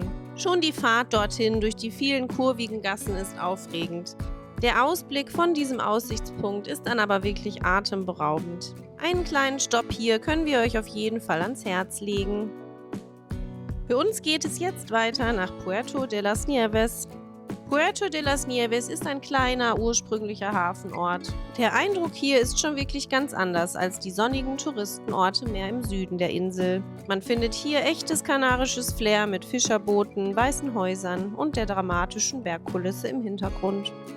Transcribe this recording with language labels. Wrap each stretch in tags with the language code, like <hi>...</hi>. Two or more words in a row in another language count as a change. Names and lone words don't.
<de>Schon die Fahrt dorthin durch die vielen kurvigen Gassen ist aufregend. Der Ausblick von diesem Aussichtspunkt ist dann aber wirklich atemberaubend. Einen kleinen Stopp hier können wir euch auf jeden Fall ans Herz legen. Für uns geht es jetzt weiter nach Puerto de las Nieves. Puerto de las Nieves ist ein kleiner, ursprünglicher Hafenort. Der Eindruck hier ist schon wirklich ganz anders als die sonnigen Touristenorte mehr im Süden der Insel. Man findet hier echtes kanarisches Flair mit Fischerbooten, weißen Häusern und der dramatischen Bergkulisse im Hintergrund.</de>